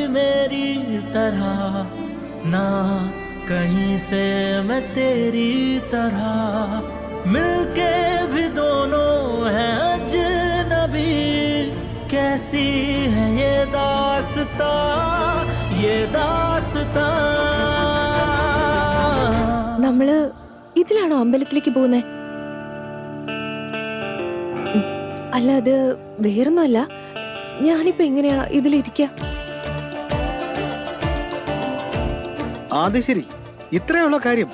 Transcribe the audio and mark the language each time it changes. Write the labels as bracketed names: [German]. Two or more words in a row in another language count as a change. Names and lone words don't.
[Hindi] मेरी तरह ना कहीं से मैं तेरी तरह मिलके भी दोनों हैं अजनबी कैसी है ये दास्ता [Malayalam] നമ്മള് ഇതിലാണോ അമ്പലത്തിലേക്ക് പോകുന്നേ? അല്ല അത് വേറൊന്നുമല്ല, ഞാനിപ്പോ എങ്ങനെയാ ഇതിലിരിക്ക? അത് ശരി, ഇത്രയുള്ള കാര്യം.